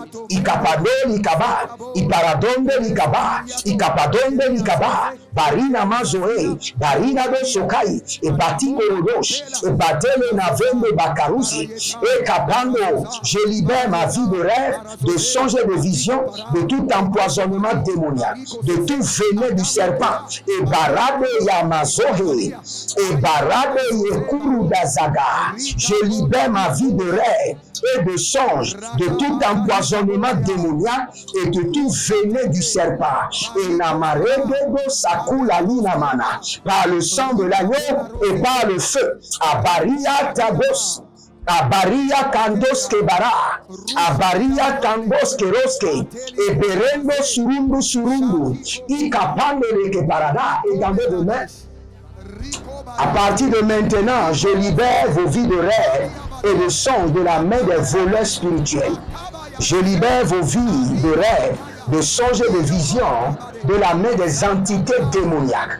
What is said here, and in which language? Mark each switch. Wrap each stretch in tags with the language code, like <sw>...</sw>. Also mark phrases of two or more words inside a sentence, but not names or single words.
<fr>Ikapadoli likaba, iparadonde likaba, barina mazoe, barina do sokai, ebatiko rodos, ebatele na vende bakarusi, et kapando, je libère ma vie de rêve, de songe et de vision, de tout empoisonnement démoniaque, de tout venin du serpent, et barade yamazohe, et barade yekuru dazaga, je libère ma vie de rêve et de songe, de tout empoisonnement démoniaque et de tout venin du serpent. Et namaredo sakula linamana, par le sang de l'agneau et par le feu. Abaria tabos. Abaria kandos kebara, abaria kandos keroske, et berendo surundu, ikapande leke parada, et dans vos mains. À partir de maintenant, je libère vos vies de rêve et de songe de la main des voleurs spirituels. Je libère vos vies de rêve, de songe et de vision de la main des entités démoniaques.</fr>